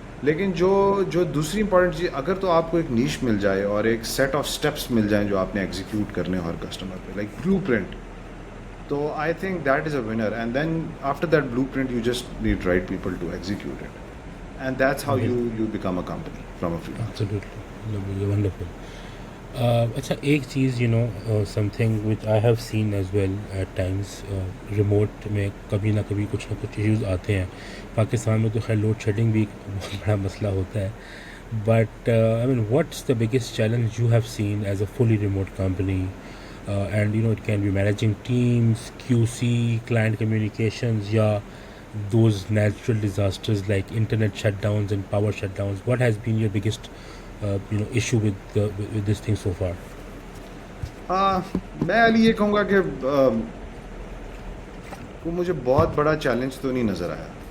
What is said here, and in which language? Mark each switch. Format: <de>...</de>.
<ur>لیکن جو دوسری امپورٹنٹ چیز، اگر تو آپ کو ایک نیش مل جائے اور ایک سیٹ آف اسٹیپس مل جائیں جو آپ نے ایگزیکیوٹ کرنے ہر کسٹمر پہ، لائک بلو پرنٹ، تو</ur> <en>I think that is a winner. And then after that blueprint you just need right people to execute it. And that's how you become a company from a freelancer. Absolutely wonderful.</en> <ur>اچھا، ایک چیز</ur> <en>something which I have seen as well at times,</en> <ur>remote میں کبھی نہ کچھ issues آتے ہیں. پاکستان میں تو خیر لوڈ شیڈنگ بھی ایک بہت بڑا مسئلہ ہوتا ہے.</ur> <en>But I mean what's the biggest challenge you have seen as a fully remote company? And it can be managing teams, Q C, client communications, یا those natural disasters like internet shutdowns and power shutdowns. What has been your biggest issue with this thing so far?</en> <ur>میں علی یہ کہوں گا کہ وہ مجھے بہت بڑا challenge تو نہیں نظر آیا.</ur>